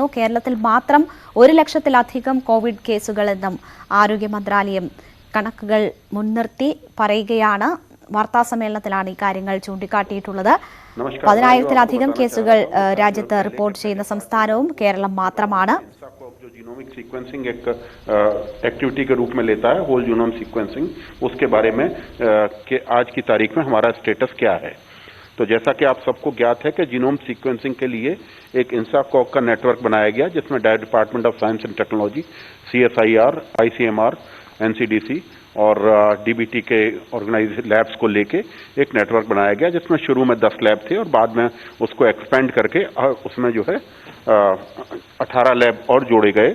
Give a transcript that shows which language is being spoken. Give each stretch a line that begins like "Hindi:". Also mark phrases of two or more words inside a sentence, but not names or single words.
Malayalam: കേരളത്തിൽ മാത്രം 1 ലക്ഷത്തിലധികം കോവിഡ് കേസുകളെന്നും ആരോഗ്യ മന്ത്രാലയം കണക്കുകൾ മുൻനിർത്തി പറയുകയാണ്. വാർത്താ സമ്മേളനത്തിലാണ് ഈ കാര്യങ്ങൾ ചൂണ്ടിക്കാട്ടിയിട്ടുള്ളത്. 10,000-ലധികം കേസുകൾ രാജ്യത്ത് റിപ്പോർട്ട് ചെയ്യുന്ന സംസ്ഥാനവും കേരളം മാത്രമാണ്.
Hindi: जो
English: genomic sequencing
Hindi: एक एक्टिविटी के रूप में लेता है,
English: whole genome sequencing,
Hindi: उसके बारे में कि आज की तारीख में हमारा स्टेटस क्या है। तो जैसा कि आप सबको ज्ञात है कि
English: genome sequencing
Hindi: के लिए एक इंसाकॉग का नेटवर्क बनाया गया, जिसमें डिपार्टमेंट ऑफ साइंस एंड टेक्नोलॉजी, CSIR, ICMR, NCDC और DBT के
English: organise labs
Hindi: को लेके एक नेटवर्क बनाया गया, जिसमें शुरू में 10 लैब थे और बाद में उसको एक्सपेंड करके उसमें जो है 18 लैब और जोड़े गए।